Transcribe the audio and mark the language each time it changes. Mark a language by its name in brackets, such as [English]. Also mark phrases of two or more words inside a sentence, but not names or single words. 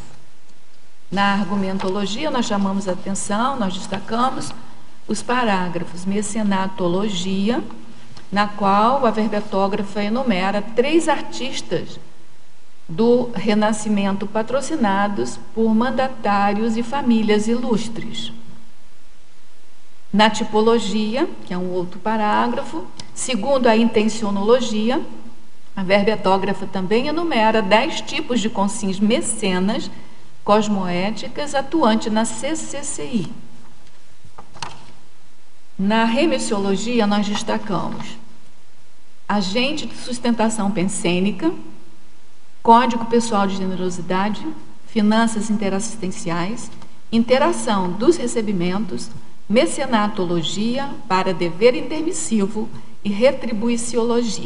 [Portuguese] Na argumentologia, nós chamamos a atenção, nós destacamos os parágrafos mecenatologia, na qual a verbetógrafa enumera 3 artistas do Renascimento patrocinados por mandatários e famílias ilustres. Na tipologia, que é um outro parágrafo, segundo a intencionologia, a verbetógrafa também enumera 10 tipos de consims mecenas cosmoéticas atuantes na CCCI. Na remissiologia, nós destacamos agente de sustentação pensênica, código pessoal de generosidade, finanças interassistenciais, interação dos recebimentos, mecenatologia para dever intermissivo e retribuiciologia.